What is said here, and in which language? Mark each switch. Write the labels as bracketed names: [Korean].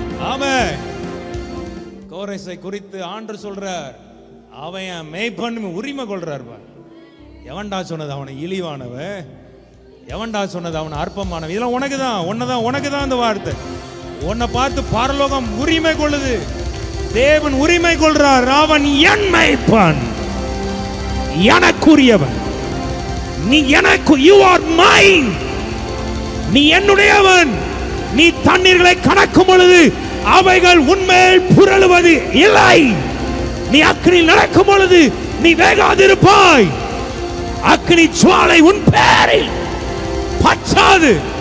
[Tamil] ஆமென். கோரேசை குறித்து ஆண்டவர் சொல்றார், அவன் என் மெய்ப்பன் உரிமை கொள்றார். எவன்டா சொன்னது அவனை இழிவானவன்? எவன்டா சொன்னது அவன் அற்பமானவன்? இதெல்லாம் உனக்கு தான், உன்னதான், உனக்கு தான் இந்த வார்த்தை. உன்னை பார்த்து பரலோகம் உரிமை கொள்ளுது, தேவன் உரிமை கொள்றார். அவன் என் மெய்ப்பன், எனக்குரியவன். நீ எனக்கு, [English] you are mine. [Tamil] நீ என்னுடையவன். நீ தண்ணீர்களை கணக்கும் பொழுது அவைகள் உன்மேல் புரளுவது இல்லை. நீ அக்கினியில் நடக்கும் பொழுது நீ வேகாதிருப்பாய். அக்கினி ஜுவாலை உன் பேரில் பற்றாது.